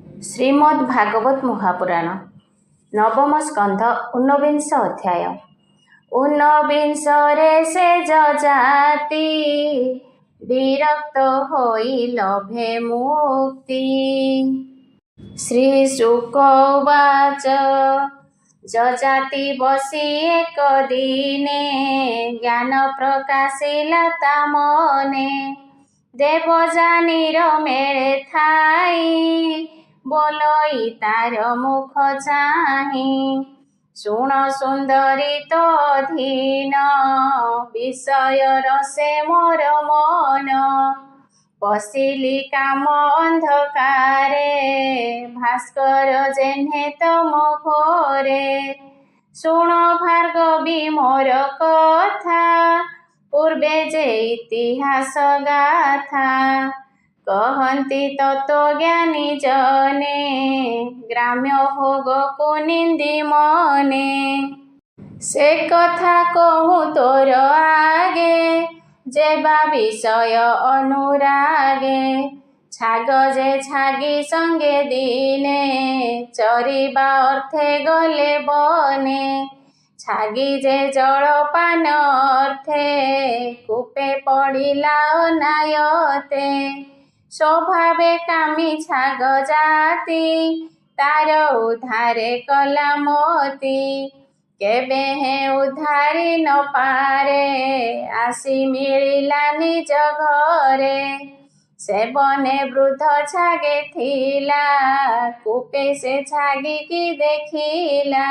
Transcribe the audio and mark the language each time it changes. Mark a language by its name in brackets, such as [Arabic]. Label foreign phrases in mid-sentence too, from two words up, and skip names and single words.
[Odia] ଶ୍ରୀମଦ୍ଭାଗବତ ମହାପୁରାଣ ନବମ ସ୍କନ୍ଧ ଊନବିଂଶ ଅଧ୍ୟାୟ। ଊନବିଂଶରେ ସେ ଜାତି ବିରକ୍ତ ହୋଇ ଲଭେ ମୁକ୍ତି। ଶ୍ରୀଶୁକୋବାଚ ଜଜାତି ବସି ଏକ ଦିନେ ଜ୍ଞାନ ପ୍ରକାଶିଲା ତା ମନେ। ଦେବଜାନୀର ମେଳେ ଥାଇ ବୋଲଇ ତାର ମୁଖ ଚାହି। ଶୁଣ ସୁନ୍ଦରୀ ତୋ ଅଧୀନ ବିଷୟ ରସେ ମୋର ମନ। ପଶିଲି କାମ ଅନ୍ଧକାରେ ଭାସ୍କର ଯେହ୍ନେ ତମ ଘୋରେ। ଶୁଣ ଭାର୍ଗବୀ ମୋର କଥା ପୂର୍ବେ ଯେ ଇତିହାସ ଗାଥା। କହତି ତତ୍ତ୍ୱଜ୍ଞାନୀ ଜନେ ଗ୍ରାମ୍ୟ ଭୋଗ କୁ ନିନ୍ଦି ମନେ। ସେ କଥା କହୁଁ ତୋର ଆଗେ ଯେବା ବିଷୟ ଅନୁରାଗେ। ଛାଗ ଯେ ଛାଗୀ ସଙ୍ଗେ ଦିନେ ଚରିବା ଅର୍ଥେ ଗଲେ ବନେ। ଛାଗୀ ଯେ ଜଳପାନ ଅର୍ଥେ କୂପେ ପଡ଼ିଲା ଅନାୟତେ। ସ୍ୱଭାବେ କାମୀ ଛାଗ ଜାତି ତାର ଉଧାରେ କଲା ମୋତି। କେବେ ହେ ଉଧାରି ନ ପାରେ ଆସି ମିଳିଲା ନିଜ ଘରେ। ସେ ବନେ ବୃଦ୍ଧ ଛାଗେ ଥିଲା କୂପେ ସେ ଛାଗୀ କି ଦେଖିଲା।